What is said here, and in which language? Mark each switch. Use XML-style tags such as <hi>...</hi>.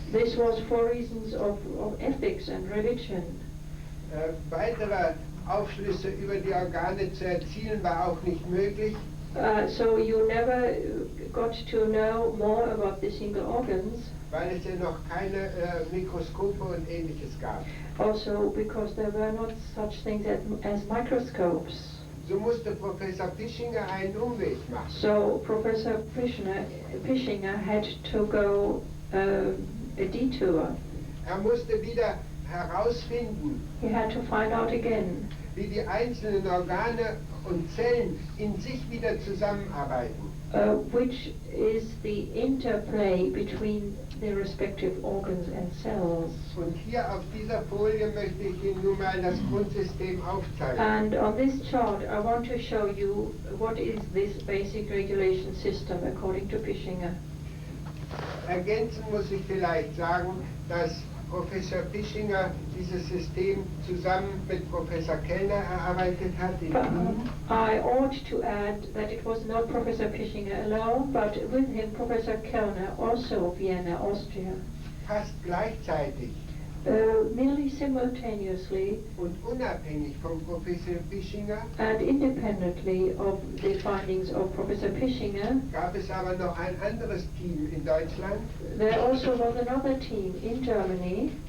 <en>This was for reasons of ethics and religion.</en> <de>Weitere Aufschlüsse über die Organe zu erzielen war auch nicht möglich.</de> <en>So you never got to know more about the single organs,</en> <de>Weil es ja noch keine Mikroskope und Ähnliches gab.</de> <en>also because there were not such things as microscopes.</en> <de>So musste Professor Pischinger einen Umweg machen.</de> <en>So Professor Pischinger had to go a detour.</en> <de>Musste wieder herausfinden,</de> <en>He had to find out again</en> <de>wie die einzelnen Organe und Zellen in sich wieder zusammenarbeiten.</de> <en>which is the interplay between the respective organs and cells.</en> <de>Und hier auf dieser Folie möchte ich Ihnen nun mal das Grundsystem aufzeigen.</de> <en>And on this chart I want to show you what is this basic regulation system according to Pischinger.</en> <de>Ergänzen muss ich vielleicht sagen, dass Professor Pischinger dieses System zusammen mit Professor Kellner erarbeitet hat in Wien.</de> <en>I ought to add that it was not Professor Pischinger alone, but with him Professor Kellner, also of Vienna, Austria.</en> <de>Fast gleichzeitig</de> <en>Nearly simultaneously</en> <de>und unabhängig von Professor Pischinger</de> <en>and independently of the findings of Professor Pischinger,</en> <de>gab es aber noch ein anderes Team in Deutschland,</de> <en>there also was another team in Germany,</en>